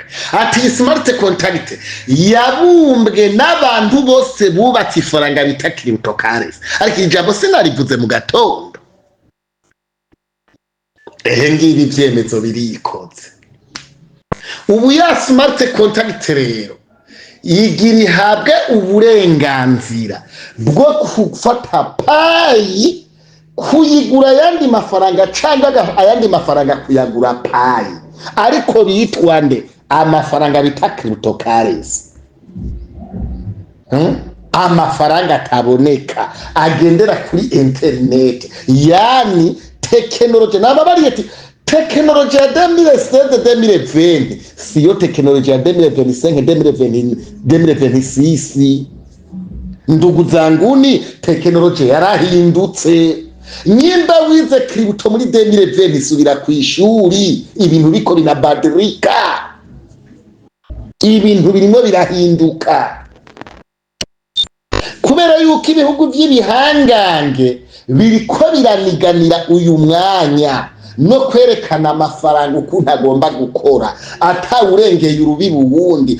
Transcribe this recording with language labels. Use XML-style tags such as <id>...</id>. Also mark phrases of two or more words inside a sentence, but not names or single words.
<rn>Ati</rn> <en>smart contact</en> <rn>yabumbwe n'abantu bose bubatse ifaranga bita cryptocurrency, ariko ijambo sinarivuze mu gatondo. Ngibi vyemezo birikoze. Ubu ya</rn> <en>smart contact</en> <rn>rero igira ihabwe uburenganzira bwo gufata payi kuyigura ayandi mafaranga cyangwa ayandi mafaranga kuyagura payi, ariko bitwa nde? Amafaranga bita cryptocurrency. Amafaranga ataboneka agendera kuri internet, yani tekinoloji. Nababariye ati tekinoloji ya 2016-2020 siyo tekinoloji ya 2025-2026.</rn> <sw>Ndugu zanguni,</sw> <rn>tekinoloji yarahindutse. Nyimba wize crypto muri 2020 subira ku ishuri, ibintu biko binabadilika, ibintu birimo birahinduka, kubera yuko ibihugu by'ibihangange biriko biraniganira uyu mwanya no kwerekana amafaranga ukuntu agomba gukora atawurengeye urubibu wundi.</rn>